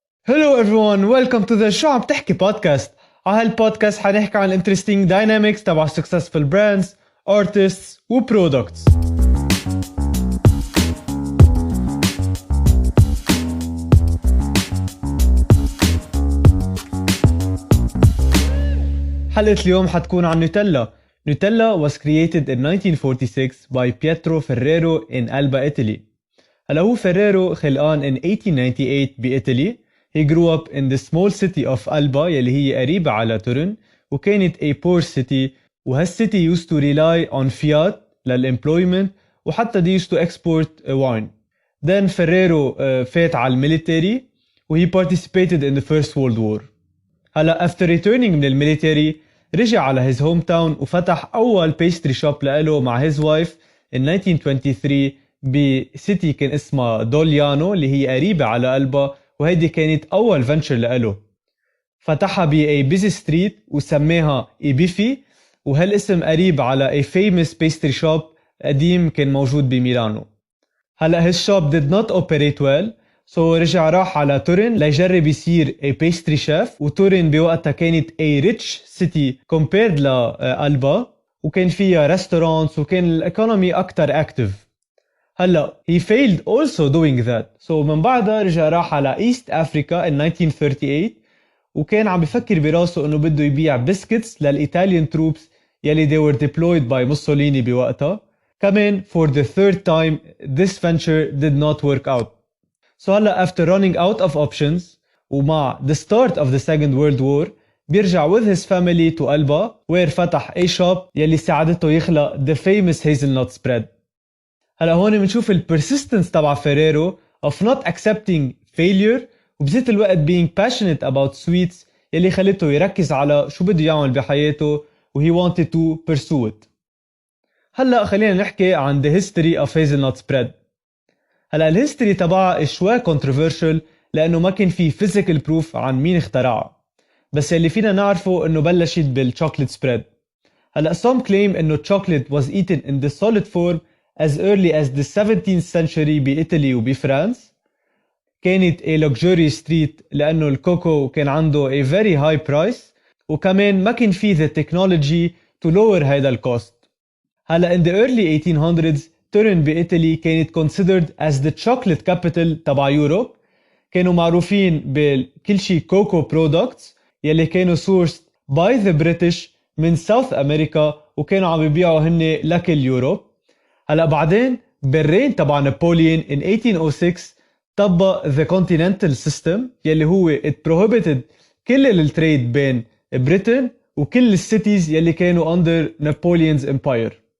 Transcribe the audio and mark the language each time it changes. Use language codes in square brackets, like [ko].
[en] Hello everyone, welcome to the [ar] شو عم تحكي [en] Podcast. [ar] على هالبودكاست حنحكي عن [en] interesting dynamics [ar] تبع [en] successful brands, artists [ar] و [en] products. [ar] حلقة اليوم حتكون عن نوتيلا. [en] Nutella was created in 1946 by Pietro Ferrero in Alba, Italy. [ar] هلا هو فيريرو خلقان [en] in 1898 [ar] بإيطالي. [en] He grew up in the small city of Alba [ar] يلي هي قريبة على تورن وكانت [en] a poor city وهالcity used to rely on fiat للemployment وحتى they used to export wine. Then Ferrero [ar] فات على الميليتري و [en] he participated in the First World War. [ar] هلا [en] after returning [ar] من الميليتري رجع على [en] his hometown [ar] وفتح أول [en] pastry shop [ar] لإله مع [en] his wife in 1923 [ar] بسيتي كان اسمها دوليانو اللي هي قريبة على ألبا وهيدي كانت أول فنتشر لإله. فتحها ب [en] a busy street [ar] وسميها إيبيفي وهالاسم قريب على [en] a famous pastry shop [ar] قديم كان موجود بميلانو. هلأ [en] his shop did not operate well so [ar] رجع راح على تورين ليجرب يصير [en] a pastry chef [ar] وتورين بوقتها كانت [en] a rich city compared [ar] لألبا وكان فيها restaurants وكان الإيكونومي أكتر active. هلا [en] he failed also doing that so [ar] من بعدها رجع راح على [en] East Africa in 1938 [ar] وكان عم بفكر براسه انه بده يبيع بسكتس للإيطاليان [en] troops [ar] يلي [en] they were deployed by [ar] موسوليني بوقتها. كمان [en] for the third time this venture did not work out. So [ar] هلا [en] after running out of options [ar] ومع [en] the start of the Second World War [ar] بيرجع [en] with his family to Alba where [ar] فتح [en] a shop [ar] يلي ساعدته يخلق [en] the famous hazelnut spread. [ar] هلا هون بنشوف [en] persistence [ar] تبع فيريرو [en] of not accepting failure [ar] وبذات الوقت [en] being passionate about sweets [ar] يلي خلته يركز على شو بده يعمل بحياته و [en] he wanted to pursue it. [ar] هلا خلينا نحكي عن [en] the history of hazelnut spread. [ar] هلا الهيستوري تبعها شوي [en] controversial [ar] لأنه ما كان في [en] physical proof [ar] عن مين اخترعها بس اللي فينا نعرفه انه بلشت بالchocolate spread. هلا [en] some claim [ar] انه [en] chocolate was eaten in the solid form as early as the 17th century [ar] بإيطالي وبفرنسا. كانت [en] a luxurious treat [ar] لأنه الكوكو كان عنده [en] a very high price [ar] وكمان ما كان فيه [en] the technology to lower [ar] هيدا الكوست. هلا [en] in the early 1800s [ar] تورين بإيطالي كانت [en] considered as the chocolate capital [ar] تبع يوروب. كانوا معروفين بكل شي كوكو products يلي كانوا [en] sourced by the British [ar] من [en] South America [ar] وكانوا عم بيبيعوا هن لكل يوروب. هلا بعدين بالرين تبع نابليون in 1806 طبق [en] the continental system [ar] يلي هو [en] it prohibited [ar] كل التريد بين بريطن وكل السيتيز يلي كانوا [en] under Napoleon's empire.